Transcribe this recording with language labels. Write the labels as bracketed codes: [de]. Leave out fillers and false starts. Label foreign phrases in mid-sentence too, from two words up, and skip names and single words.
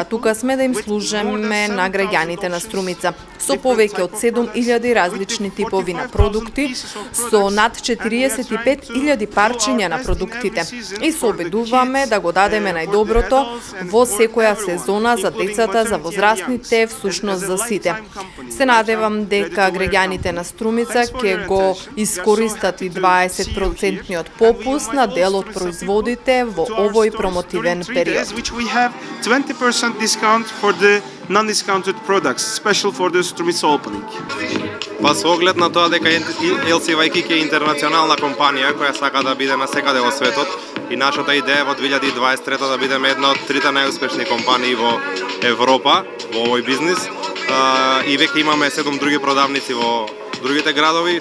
[mk] Тука сме да им служиме на граѓаните на Струмица со повеќе од 7000 различни типови на продукти, со над 45.000 парчиња на продуктите и се обидуваме да го дадеме најдоброто во секоја сезона за децата, за возрастните, всушност за сите. Се надевам дека граѓаните на Струмица ќе го искористат и 20% попуст на дел од производите во овој промотивен период. [en] 20% discount for the non-discounted products, special for the Strumica opening. [mk] Па со оглед на тоа дека LC Waikiki е интернационална компанија која сака да биде насекаде во светот и нашата идеја во 2023 да бидеме една од трите најуспешни компании во Европа во овој бизнис и веќе имаме 7 други продавници во другите градови.